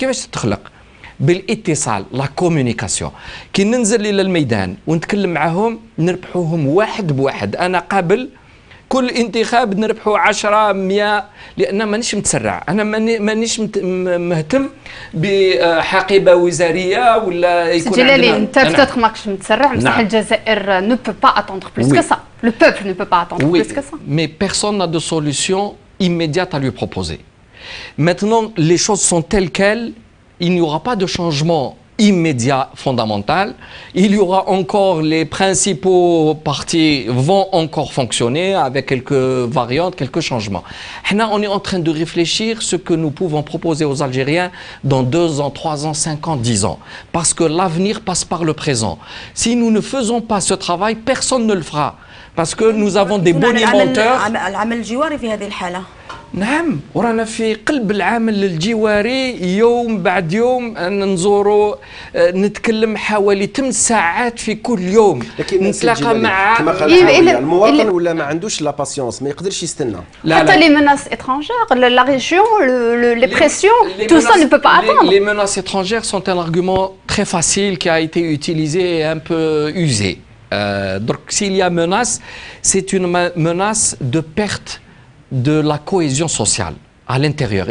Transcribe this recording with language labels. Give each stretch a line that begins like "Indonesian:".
Arabic: كيفاش تتخلق؟ بالاتصال، لا كومونيكاسيون. كي ننزل إلى الميدان ونتكلم معهم نربحوهم واحد بواحد. أنا قابل كل انتخاب نربحوا 10 100، لأن مانيش متسرع. أنا مانيش مهتم بحقيبة وزارية ولا يكون جلالي أنت
French: peut-être
Arabic: ماكش متسرع، بصح الجزائر
French: ne peut pas attendre plus que ça. Le peuple ne peut pas attendre plus que ça. Mais personne n'a de solution immédiate à lui proposer. Maintenant, les choses sont telles quelles, il n'y aura pas de changement immédiat fondamental. Il y aura encore les principaux partis vont encore fonctionner avec quelques variantes, quelques changements. On est en train de réfléchir ce que nous pouvons proposer aux Algériens dans 2 ans, 3 ans, 5 ans, 10 ans. Parce que l'avenir passe par le présent. Si nous ne faisons pas ce travail, personne ne le fera. Parce que nous avons des bonimenteurs.
Arabic: العمل الجواري في هذه الحالة. نعم، ورانا في قلب العمل الجواري يوم بعد يوم نزوروا، نتكلم حوالي 8 ساعات في كل يوم، نتلاقى مع كما قال المواطن ولا ما عندوش لا باسيونس، ما يقدرش يستنى. حتى لي
French: menaces étrangères, la région, les pressions, tout ça ne peut pas attendre. Les menaces étrangères sont un argument très facile qui a été utilisé et un peu usé. Donc s'il y a menace, c'est une menace de perte de la cohésion sociale à l'intérieur.